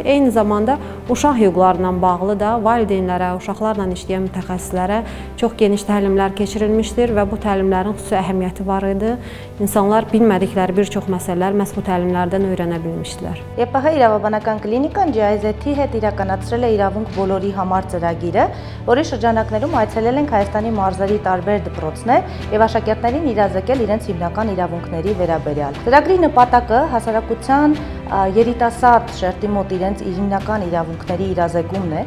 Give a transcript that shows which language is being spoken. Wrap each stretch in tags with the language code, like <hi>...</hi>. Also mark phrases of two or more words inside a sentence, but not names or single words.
<az>Eyni zamanda uşaq hüquqlarla bağlı da valideynlərə, uşaqlarla işləyən mütəxəssislərə çox geniş təlimlər keçirilmişdir və bu təlimlərin xüsusi əhəmiyyəti var idi. İnsanlar bilmədikləri bir çox məsələlər məhz bu təlimlərdən öyrənə bilmişdilər.</az> <hy>ԵՊՀ իրավաբանական կլինիկան GIZ-ի հետ իրականացրել է իրավունք բոլորի համար ծրագիրը, որի շրջանակներում այցելել ենք Հայաստանի մարզերի տարբեր դպրոցներ եւ աշակերտներին իրազեկել իրենց հիմնական իրավունքների վերաբերյալ։ Ծրագրի նպատակը հասարակության երիտասարդ շերտի մոտ իրենց հիմնական իրավունքների իրազեկումն է,</hy>